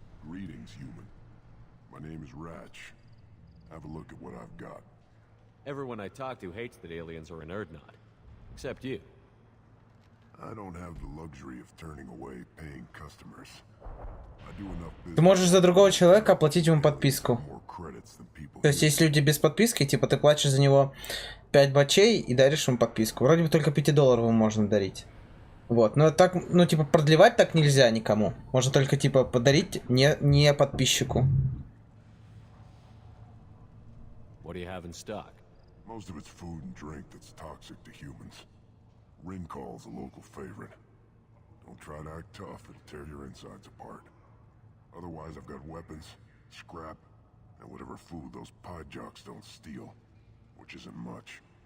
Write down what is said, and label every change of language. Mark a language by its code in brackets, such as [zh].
[en] Greetings, human. My name is Ratch. Have a look at what I've got. Everyone I talk to hates that aliens are an Erdnot. Except you. I don't have the luxury of turning away paying customers. I do enough [ru] Ты [en] business. [ru] можешь за другого человека оплатить ему подписку. [en] More credits than people. [ru] То есть есть люди без подписки, типа ты платишь за него 5 бачей и даришь ему подписку. Вроде бы только $5 можно дарить. Вот, но так, ну типа продлевать так нельзя никому. Можно только типа подарить не подписчику. [en] What do you have in stock? Most of it's food and drink that's toxic to humans. Ring call's a local favorite. Don't try to act tough, it'll tear your insides apart. Otherwise, I've got weapons, scrap, and whatever food those pie jocks don't steal, which isn't much.